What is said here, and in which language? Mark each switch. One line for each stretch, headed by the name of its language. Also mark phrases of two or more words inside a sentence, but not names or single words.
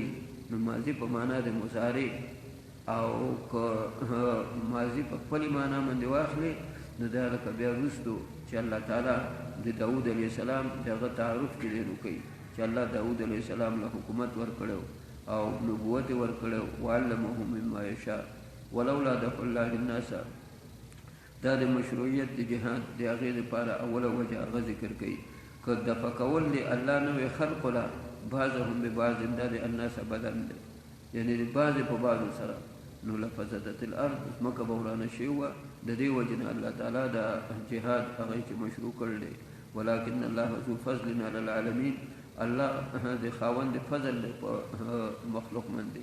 Pashto: نو ماضي په معنا د مضارع، او که ماضي په خپلې معنا باندې واخلې نو دا لکه بیا وروستو چې الله تعالی د داود علیه السلام دغه تعارف چې دی نو کوي چې الله داود علیه السلام له حکومت ورکړی او نبوت ورکړی.
Arabic: وعلمه مما یشاء ولولا دفع الله الناس،
Pashto: دا د مشروعیت د جهاد د هغې دپاره اوله وجه هغه ذکر کوي. که دفع کول د الله نه وی خلقو له
Arabic: بعضهم ببعض،
Pashto: دا د الناس بدن دی یعنې د بعضې په بعضو سره، نو
Arabic: لفسدت الارض،
Pashto: ځمکه به ورانه شوې وه. د دې وجې نه الله تعالی د جهاد هغه چې مشروع کړی دی.
Arabic: ولکن الله ذو فضل علی العالمین،
Pashto: الله د خاوند فضل دی په مخلوق باندې.